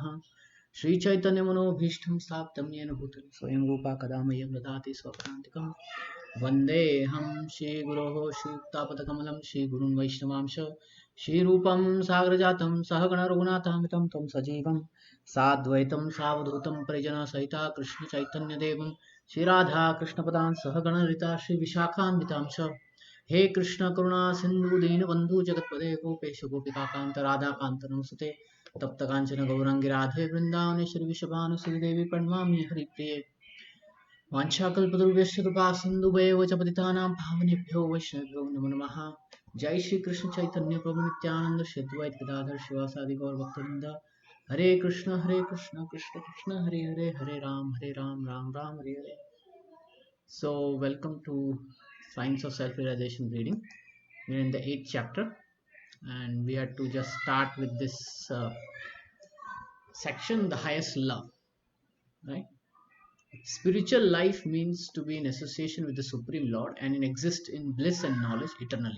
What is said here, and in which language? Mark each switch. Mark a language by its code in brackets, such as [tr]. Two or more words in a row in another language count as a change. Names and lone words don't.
[sa] श्रीचैतन्यमनोभीष्टं स्थापितं येन भूतले स्वयं रूपा कदा मह्यं ददाति स्वपदान्तिकं वन्देऽहं श्रीगुरोः श्रीयुक्तापदकमलं श्रीगुरुं वैष्णवांश श्रीरूपं सागरजातं सहगणरघुनाथामितं तं सजीवं साद्वैतं सावधूतं परिजनसहिता कृष्णचैतन्यदेवं श्रीराधा कृष्णपदान् सहगणरिता श्रीविशाखान्वितां च हे कृष्ण करुणा सिंधु दीन बंधु जगतपदे गोपेश गोपिका कांत राधा कांत नमस्ते तप्त कांचन गौरांगी राधे वृंदावनेश्वरी विषभानुसुरी देवी प्रणमामि हरिप्रिये वाञ्छाकल्पतरुभ्यश्च कृपा सिन्धुभ्येव च पतितानां पावनेभ्यो वैष्णवेभ्यो नमो नमः। जय श्री कृष्ण चैतन्य प्रभु नित्यानंद श्री अद्वैत गदाधर शिवासादि गौर भक्तवृंद। हरे कृष्ण कृष्ण कृष्ण हरे हरे, हरे राम राम राम हरे हरे। [en] So welcome to Science of Self-Realization reading. We're in the 8th chapter and we had to just start with this section, the highest love, right? Spiritual life means to be in association with the Supreme Lord and in exist in bliss and knowledge eternally.